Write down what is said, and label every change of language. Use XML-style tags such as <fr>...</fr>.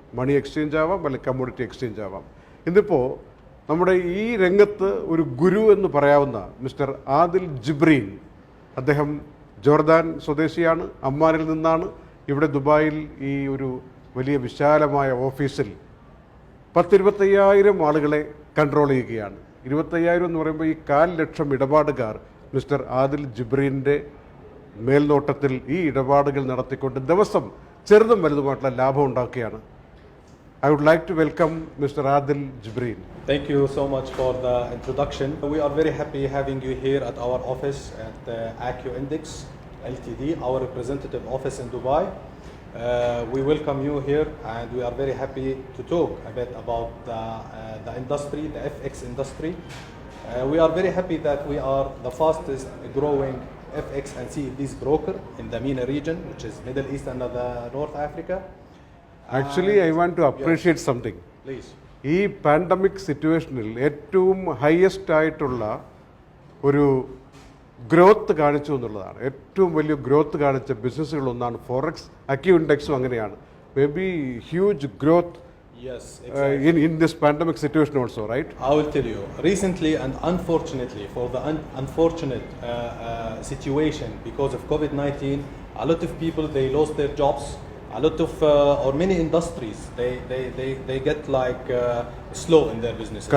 <ml>Money exchange ആവാം, അല്ലെങ്കിൽ commodity exchange ആവാം. ഇന്നിപ്പോൾ നമ്മുടെ ഈ രംഗത്ത് ഒരു ഗുരു എന്ന് പറയാവുന്ന മിസ്റ്റർ ആദിൽ ജിബ്രീൻ, അദ്ദേഹം ജോർദാൻ സ്വദേശിയാണ്, അമ്മാനിൽ നിന്നാണ് ഇവിടെ ദുബായിൽ ഈ ഒരു വലിയ വിശാലമായ ഓഫീസിൽ 10-25,000 ആളുകളെ കൺട്രോൾ ചെയ്യുകയാണ്. 25,000 എന്ന് പറയുമ്പോൾ ഈ 400,000 ഇടപാടുകാർ മിസ്റ്റർ ആദിൽ ജിബ്രീൻ്റെ മേൽനോട്ടത്തിൽ ഈ ഇടപാടുകൾ നടത്തിക്കൊണ്ട് ദിവസം ചെറുതും വലുതുമായിട്ടുള്ള ലാഭം ഉണ്ടാക്കുകയാണ്.</ml> <en>I would like to welcome Mr. Adil Jibreen. Thank you so much for the introduction. We are very happy having you here at our office at Acu Index Ltd, our representative office in Dubai. We welcome you here and we are very happy to talk a bit about the industry, the FX industry. We are very happy that we are the fastest growing FX and CFDs broker in the MENA region, which is Middle East and the North Africa. Actually, I want to appreciate something. Please.</en> <ml>ഈ pandemic സിറ്റുവേഷനിൽ ഏറ്റവും highest ആയിട്ടുള്ള ഒരു growth കാണിച്ചു എന്നുള്ളതാണ്. ഏറ്റവും വലിയ growth കാണിച്ച ബിസിനസ്സുകളൊന്നാണ് ഫോറക്സ്. അക്യു ഇൻഡെക്സും അങ്ങനെയാണ്.</ml> <en>May be huge growth Yes, exactly. in this pandemic situation also, right? I will tell you. Recently and unfortunately, for the unfortunate situation because of COVID-19, a lot of people, they lost their jobs. A lot of or many industries, they get like slow in their businesses.</en>